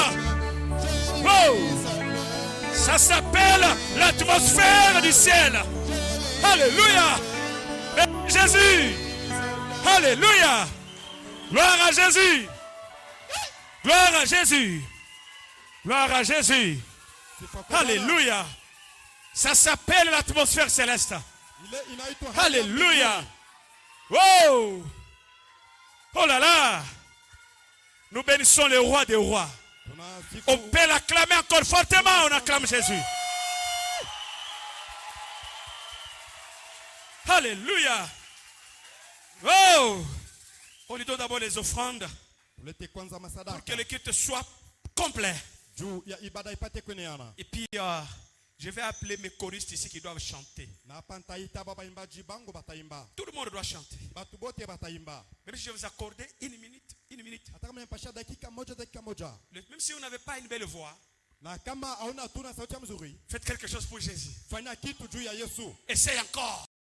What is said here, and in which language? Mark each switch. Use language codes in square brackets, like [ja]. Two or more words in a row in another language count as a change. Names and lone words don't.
[fr] Oh, ça s'appelle l'atmosphère du ciel. Alléluia. Jésus. Alléluia. Gloire à Jésus. Gloire à Jésus. Gloire à Jésus. [sw] Sifa kwa Bwana. [fr] Alléluia. Ça s'appelle l'atmosphère céleste. [sw] Inaitwa hali ya [fr] Alléluia. Oh. Oh là là. Nous bénissons le roi des rois. [sw] mbinguni. [fr] On peut l'acclamer encore fortement. On acclame Jésus. Alléluia. Oh. On lui donne d'abord les offrandes [sw] Tulete kwanza [fr] pour [sw] masadaka. [fr] que le culte soit complet. [sw] Juu ya ibada ipate kueneana. [fr] Et puis, je vais appeler mes choristes ici qui doivent chanter. [sw] Na hapa nitaita babaimbaji bangu bataimba. [fr] Tout le monde doit chanter. [sw] Batu bote bataimba. [fr] Même si je vais vous accorder une minute. [sw] Hata kama nimepasha dakika moja. [fr] Même si vous n'avez pas une belle voix, [sw] Na kama hauna tuna sauti mzuri, [fr] faites quelque chose pour Jésus. [sw] fanya kitu juu ya Yesu. [fr] Essaye encore.